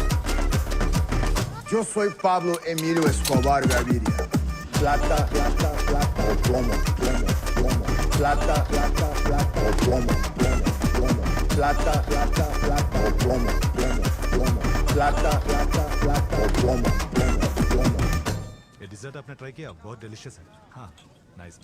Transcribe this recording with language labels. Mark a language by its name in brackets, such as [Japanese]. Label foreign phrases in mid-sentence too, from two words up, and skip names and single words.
[Spanish] Yo soy Pablo Emilio Escobar Gaviria. Plata, plata, plata o plomo, plomo, plomo. Plata, plata, plata o plomo, plomo, plomo. Plata, plata, plata o plomo, plomo, plomo. Plata, plata, plata o plomo, plomo, plomo. [Hindi] ये डिजर्ट आपने ट्राई किया? बहुत डिलीशियस है। हाँ, नाइस।